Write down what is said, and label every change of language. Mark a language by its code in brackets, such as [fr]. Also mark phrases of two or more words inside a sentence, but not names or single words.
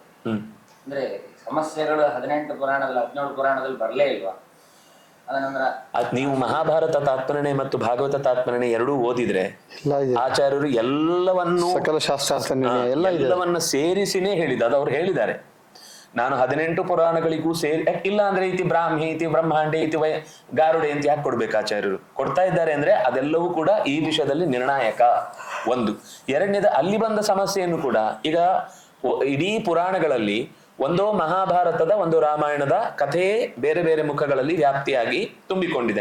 [kn] ಅಂದ್ರೆ ಸಮಸ್ಯೆಗಳು 18 ಪುರಾಣದಲ್ಲಿ 17 ಪುರಾಣದಲ್ಲಿ ಬರಲೇ ಇಲ್ವಾ? ನೀವು ಮಹಾಭಾರತ ತಾತ್ಪರ್ಯಣೆ ಮತ್ತು ಭಾಗವತ ತಾತ್ಪರ್ಯಣೆ ಎರಡೂ ಓದಿದ್ರೆ ಆಚಾರ್ಯರು ಎಲ್ಲವನ್ನೂ ಎಲ್ಲವನ್ನ ಸೇರಿಸಿನೇ ಹೇಳಿದ. ಅದು ಅವ್ರು ಹೇಳಿದ್ದಾರೆ. ನಾನು 18 ಪುರಾಣಗಳಿಗೂ ಸೇರಿ, ಇಲ್ಲ ಅಂದ್ರೆ [sa] ಇತಿ ಬ್ರಾಹ್ಮಿ ಇತಿ ಬ್ರಹ್ಮಾಂಡೆ ಇತಿ ಗಾರುಡೆ [kn] ಅಂತ ಯಾಕೆ ಕೊಡ್ಬೇಕು? ಆಚಾರ್ಯರು ಕೊಡ್ತಾ ಇದ್ದಾರೆ ಅಂದ್ರೆ ಅದೆಲ್ಲವೂ ಕೂಡ ಈ ವಿಷಯದಲ್ಲಿ ನಿರ್ಣಾಯಕ. ಒಂದು. ಎರಡನೇದು, ಅಲ್ಲಿ ಬಂದ ಸಮಸ್ಯೆಯನ್ನು ಕೂಡ ಈಗ ಇಡೀ ಪುರಾಣಗಳಲ್ಲಿ ಒಂದೋ ಮಹಾಭಾರತದ ಒಂದು ರಾಮಾಯಣದ ಕಥೆಯೇ ಬೇರೆ ಬೇರೆ ಮುಖಗಳಲ್ಲಿ ವ್ಯಾಪ್ತಿಯಾಗಿ ತುಂಬಿಕೊಂಡಿದೆ.